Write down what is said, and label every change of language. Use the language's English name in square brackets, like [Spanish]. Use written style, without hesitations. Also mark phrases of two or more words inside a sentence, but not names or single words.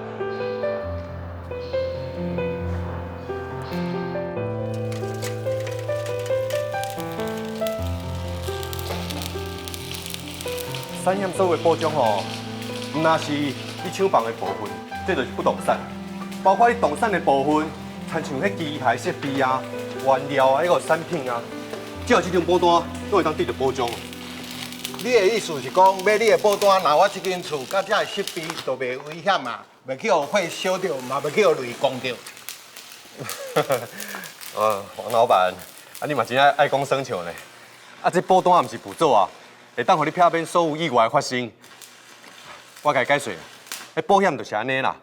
[Min Nan Chinese] 产险所有的保障吼，唔那是你厂房的部分，这就是不动产，包括你动产的部分，亲像迄机械设备啊、原料啊、迄个产品啊，只要这张保单，都会当得到保障。你的意思是讲，买你的保单，那我这间厝甲这设备都袂危险啊，袂去互火烧着，嘛袂去互雷攻着。王老板，啊你嘛真爱讲省笑呢。啊，这保单也毋是辅助啊，会当互你避免所有意外发生。我甲你解释，迄保险就是安尼啦。